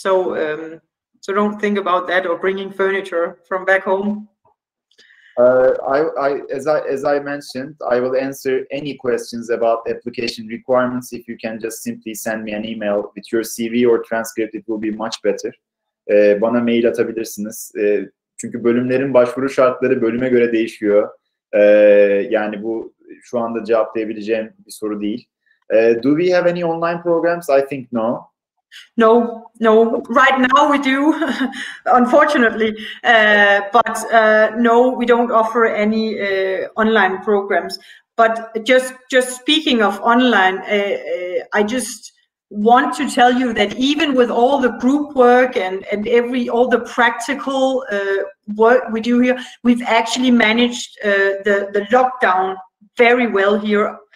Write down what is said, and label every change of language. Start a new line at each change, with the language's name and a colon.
English: So so don't think about that or bringing furniture from back home. As I mentioned, I will answer any questions about application requirements. If you can just simply send me an email with your CV or transcript, it will be much better.
Turkish: Bana mail atabilirsiniz. Çünkü bölümlerin başvuru şartları bölüme göre değişiyor. Yani bu şu anda cevaplayabileceğim bir soru değil.
English: Do we have any online programs? I think no. No. Right now we do, unfortunately, but no, we don't offer any online programs. But just speaking of online, I just want to tell you that even with all the group work and all the practical work we do here, we've actually managed the lockdown very well here.